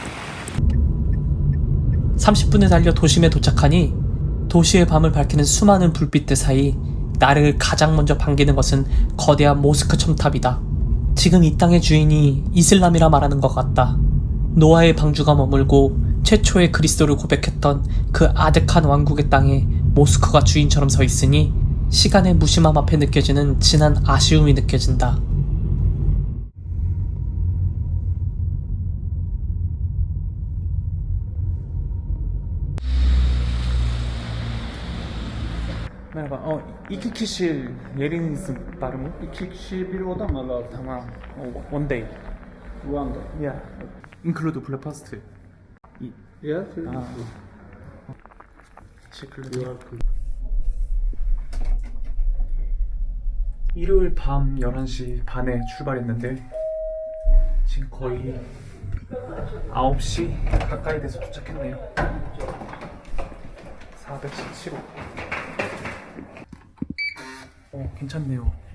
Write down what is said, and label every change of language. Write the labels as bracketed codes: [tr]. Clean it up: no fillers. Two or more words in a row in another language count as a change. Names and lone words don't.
[ko] 30분을 달려 도심에 도착하니 도시의 밤을 밝히는 수많은 불빛들 사이 나를 가장 먼저 반기는 것은 거대한 모스크 첨탑이다. 지금 이 땅의 주인이 이슬람이라 말하는 것 같다. 노아의 방주가 머물고 최초의 그리스도를 고백했던 그 아득한 왕국의 땅에 모스크가 주인처럼 서 있으니 시간의 무심함 앞에 느껴지는 진한 아쉬움이 느껴진다. [tr] Merhaba, iki kişi yeriniz var mı? 2 kişi bir oda mı lazım? Tamam, [en] one day. One day. Yeah, include breakfast. Yes. [tr] teşekkürler. [ko] 일요일 밤 11시 반에 출발했는데 지금 거의 9시 가까이 돼서 도착했네요. 417호. 괜찮네요.